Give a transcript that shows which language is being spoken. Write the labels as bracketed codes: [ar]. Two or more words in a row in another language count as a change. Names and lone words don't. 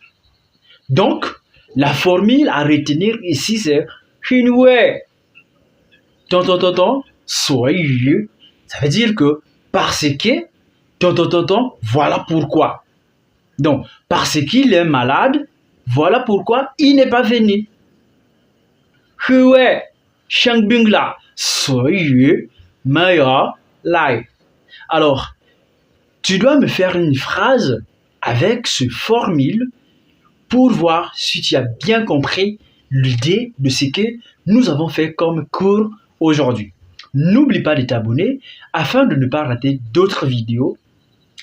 [fr] Donc, la formule à retenir ici c'est [zh] Hué 所以 [fr] ça veut dire que parce que voilà pourquoi. Donc, parce qu'il est malade, voilà pourquoi il n'est pas venu. [zh] 因为生病了，所以没有来。 [fr] Alors, tu dois me faire une phrase avec ce formule pour voir si tu as bien compris l'idée de ce que nous avons fait comme cours aujourd'hui. N'oublie pas de t'abonner afin de ne pas rater d'autres vidéos.